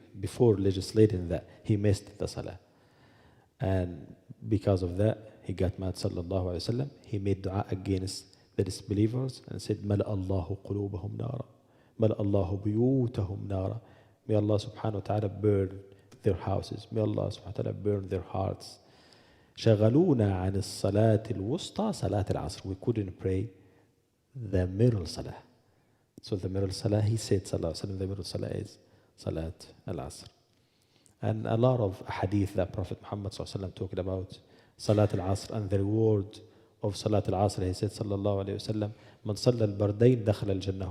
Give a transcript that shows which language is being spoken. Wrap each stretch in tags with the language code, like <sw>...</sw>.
<en>Before legislating that, he missed the Salah. And because of that, he got mad sallallahu alaihi wasallam. He made dua against the disbelievers and said,</en> <ar>مَلَأَ اللَّهُ قُلُوبَهُمْ نَارًا مَلَأَ اللَّهُ بُيُوتَهُمْ نَارًا.</ar> <en>May Allah subhanahu wa ta'ala burn their houses. May Allah subhanahu wa ta'ala burn their hearts.</en> <ar>شغلونا عن الصلاة الوسطى صلاة العصر.</ar> <en>We couldn't pray the middle salah. So the middle salah, he said sallallahu alaihi wasallam, the middle salah is salat al-asr. And a lot of hadith that Prophet Muhammad sallallahu alaihi wasallam talked about salat al-asr and the reward of salat al-asr. He said</en> <ar>sallallahu alaihi wasallam, من صلى البردين دخل الجنة.</ar>